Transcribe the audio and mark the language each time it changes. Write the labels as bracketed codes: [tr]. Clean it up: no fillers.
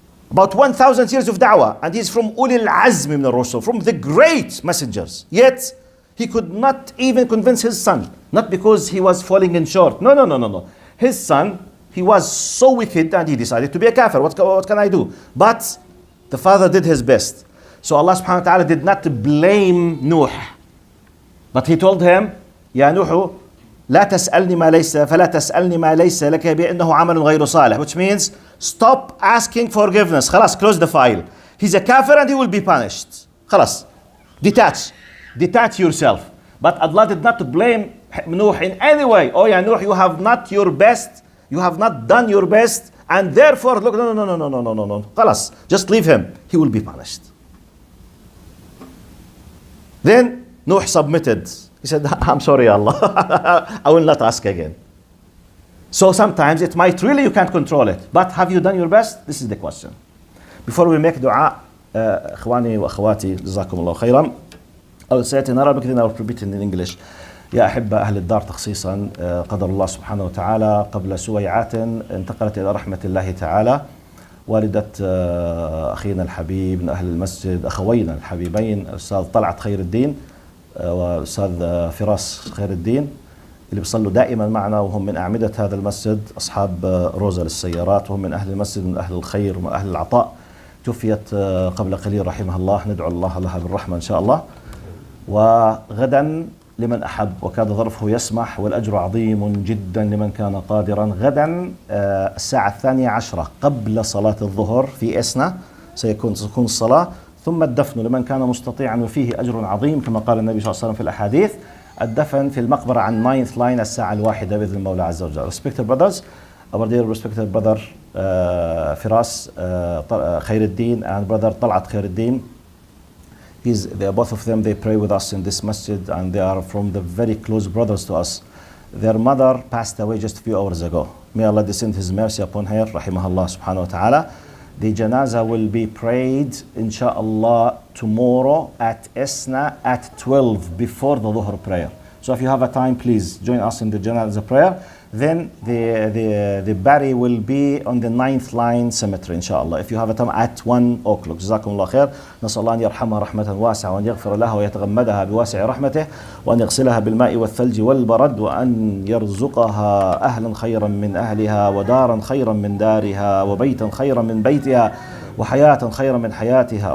[en] About 1000 years of da'wah. And he's from Ulil Azm min al-Rusul, from the great messengers. Yet, he could not even convince his son. Not because he was falling in short. No. His son, he was so wicked and he decided to be a kafir. What can I do? But the father did his best. So Allah subhanahu wa ta'ala did not blame Nuh. But he told him, [ar] يا نوح لا تسألني ما ليس فلا تسألني ما ليس لك بأنه عمل غير صالح. [en] Which means, stop asking forgiveness. [ar] خلاص, [en] close the file. He's a kafir and he will be punished. [ar] خلاص. [en] Detach yourself. But Allah did not blame Nuh in any way. Oh yeah, Nuh, you have not your best. You have not done your best, and therefore, look, no. Khalas, just leave him. He will be punished. Then Nuh submitted. He said, I'm sorry, Allah. I will not ask again. So sometimes it might really, you can't control it. But have you done your best? This is the question. Before we make dua, [ar] إخواني وأخواتي جزاكم الله خيرا. [en] I will say it in Arabic, then I will repeat it in English. [ar] يا أحبة أهل الدار تخصيصا، قدر الله سبحانه وتعالى قبل سويعات انتقلت إلى رحمة الله تعالى والدة أخينا الحبيب من أهل المسجد، أخوينا الحبيبين الأستاذ طلعت خير الدين والأستاذ فراس خير الدين، اللي بيصلوا دائما معنا وهم من أعمدة هذا المسجد، أصحاب روزة للسيارات، وهم من أهل المسجد، من أهل الخير ومن أهل العطاء. توفيت قبل قليل رحمها الله، ندعو الله لها بالرحمة إن شاء الله. وغدا لمن أحب وكان ظرفه يسمح، والأجر عظيم جدا لمن كان قادرا، غدا الساعة 12 قبل صلاة الظهر في إسنا سيكون الصلاة، ثم الدفن لمن كان مستطيعا، وفيه أجر عظيم كما قال النبي صلى الله عليه وسلم في الأحاديث. الدفن في المقبرة عن [en] 9th line [ar] الساعة 1 بإذن المولى عز وجل. [en] Respected brothers, our dear respected brother Firas Khairuddin and brother Talat Khairuddin, they are both of them, they pray with us in this masjid and they are from the very close brothers to us. Their mother passed away just a few hours ago. May Allah descend His mercy upon her, rahimahullah subhanahu wa ta'ala. The janazah will be prayed, inshaAllah, tomorrow at Esna at 12 before the Dhuhr prayer. So if you have a time, please join us in the janazah prayer. Then the body will be on the 9th line cemetery, inshallah. If you have a time at 1 o'clock. [ar] جزاكم الله خير. نسأل الله أن يرحمها رحمة واسعة وأن يغفر لها ويتغمدها بواسع رحمته وأن يغسلها بالماء والثلج والبرد وأن يرزقها أهلا خيرا من أهلها ودارا خيرا من دارها وبيتا خيرا من بيتها وحياة خيرا من حياتها.